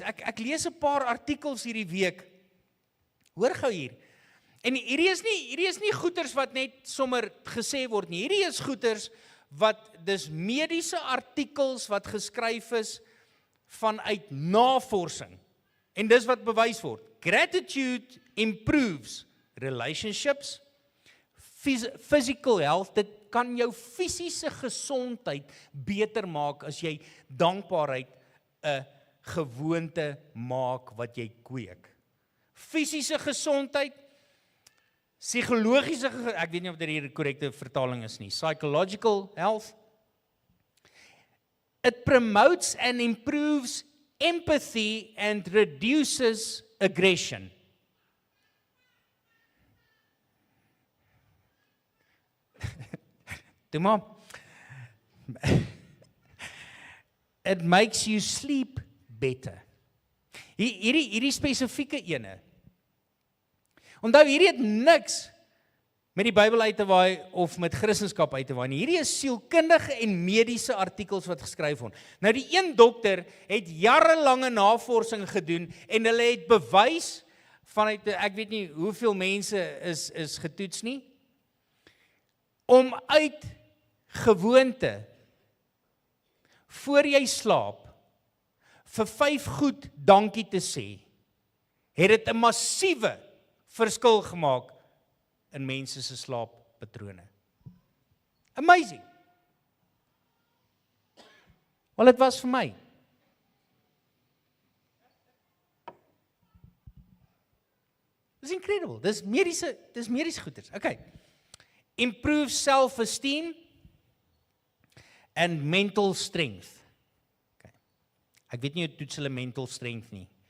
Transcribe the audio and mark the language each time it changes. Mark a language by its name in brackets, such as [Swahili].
[Afrikaans] Ek lees 'n paar artikels hierdie week. Hoor gou hier. En hierdie is nie goeders wat net sommer gesê word nie. Hierdie is goeders wat dis mediese artikels wat geskryf is vanuit navorsing. En dis wat bewys word. [English] Gratitude improves relationships, physical health. [Afrikaans] Dit kan jou fisiese gesondheid beter maak as jy dankbaarheid 'n gewoonte maak wat jy kweek. Fisiese gesondheid, psigologiese, ek weet nie of dit hier die korrekte vertaling is nie, [English] psychological health. It promotes and improves empathy and reduces aggression. [Afrikaans] Toe maar. [English] It makes you sleep better. [Afrikaans] Hierdie spesifieke ene. Onthou, hierdie het niks met die Bybel uit te waai of met Christendom uit te waai nie. Hierdie is sielkundige en mediese artikels wat geskryf word. Nou die een dokter het jarelange navorsing gedoen en hulle het bewys vanuit, ek weet nie hoeveel mense is getoets nie, om uit gewoonte voor jy slaap vir 5 goed dankie te sê, het dit 'n massiewe verskil gemaak in mense se slaappatrone. [English] Amazing. [Afrikaans] Wel, dit was vir my. Dis incredible. Dis mediese goeders. Okay. [English] Improve self-esteem and mental strength. Okay. [Afrikaans] Ek weet nie hoe toets hulle [English] mental strength [Afrikaans] nie.